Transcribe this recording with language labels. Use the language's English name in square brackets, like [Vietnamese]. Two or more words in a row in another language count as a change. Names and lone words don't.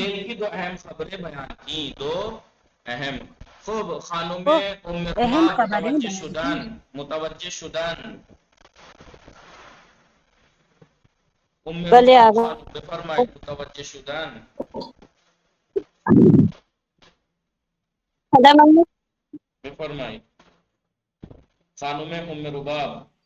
[Urdu] کھیل کی دو اہم خبریں بیان کی. دو اہم. [Persian] خوب خانم ام [Urdu] اہم [Persian] رباب [Urdu] خبریں [Persian] متوجہ شدن. بله آقا. بفرمایید متوجہ شدن. بفرمایید خانم ام رباب.